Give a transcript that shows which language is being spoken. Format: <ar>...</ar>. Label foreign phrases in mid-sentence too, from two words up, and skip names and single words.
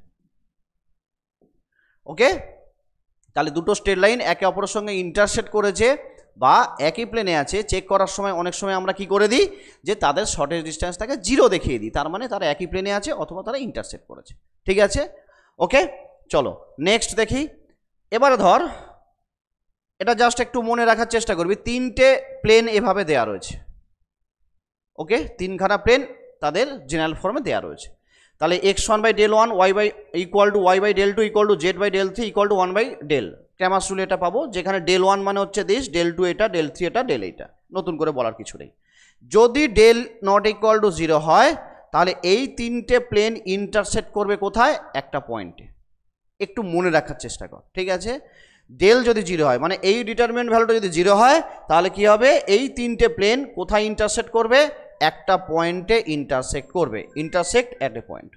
<bn>ওকে, তাহলে দুটো</bn> <en>straight line</en> <bn>একে অপরের সঙ্গে ইন্টারসেক্ট করেছে বা একই প্লেনে আছে, চেক করার সময় অনেক সময় আমরা কি করে দিই, যে তাদের</bn> <en>shortest distance</en> <bn>0 দেখিয়ে দিই, তার মানে তারা একই প্লেনে আছে অথবা তারা ইন্টারসেক্ট করেছে। ঠিক আছে, ওকে, চলো নেক্সট দেখি। এবারে ধর, এটা জাস্ট একটু মনে রাখার চেষ্টা করবি, 3টে প্লেন এভাবে দেয়া রয়েছে। ওকে, 3খানা প্লেন তাদের</bn> <en>general form</en> <bn>দেয়া রয়েছে। তাহলে x1/del1 y/del2 = z/del3 = 1/del।</bn> <en>Cramer's rule</en> <bn>এটা পাবো, যেখানে del1 মানে হচ্ছে দিস, del2 এটা, del3 এটা, del এইটা, নতুন করে বলার কিছু নেই। যদি del</bn> <en>not equal to</en> <bn>0 হয়, তাহলে এই 3টে প্লেন ইন্টারসেক্ট করবে কোথায়, একটা পয়েন্টে। একটু মনে রাখার চেষ্টা কর। ঠিক আছে, del যদি 0 হয়, মানে এই</bn> <en>determinant value</en> <bn>যদি 0 হয়, তাহলে কি হবে, এই 3টে প্লেন কোথায় ইন্টারসেক্ট করবে, একটা পয়েন্টে ইন্টারসেক্ট করবে,</bn> <en>intersect at a point.</en>